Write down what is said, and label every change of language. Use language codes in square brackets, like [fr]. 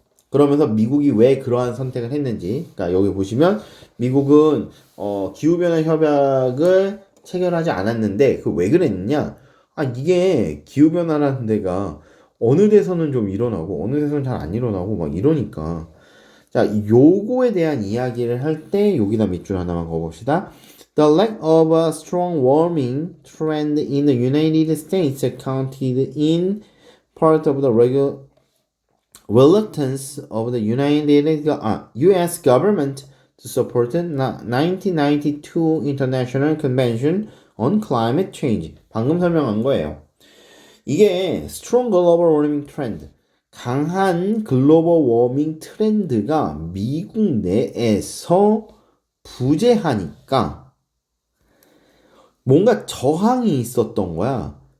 [ko] 그러면서 미국이 왜 그러한 선택을 했는지, 그러니까 여기 보시면 미국은 기후변화 협약을 체결하지 않았는데 그 왜 그랬느냐? 아 이게 기후변화라는 데가 어느 데서는 좀 일어나고 어느 데서는 잘 안 일어나고 막 이러니까 자 요거에 대한 이야기를 할 때 여기다 밑줄 하나만 그어봅시다. [en] The lack of a strong warming trend in the United States accounted in part of the reluctance of the U.S. government to support the 1992 International Convention on Climate Change. [ko] 방금 설명한 거예요. 이게 [en] Strong Global Warming Trend, [ko] 강한 글로벌 워밍 트렌드가 미국 내에서 부재하니까 뭔가 저항이 있었던 거야.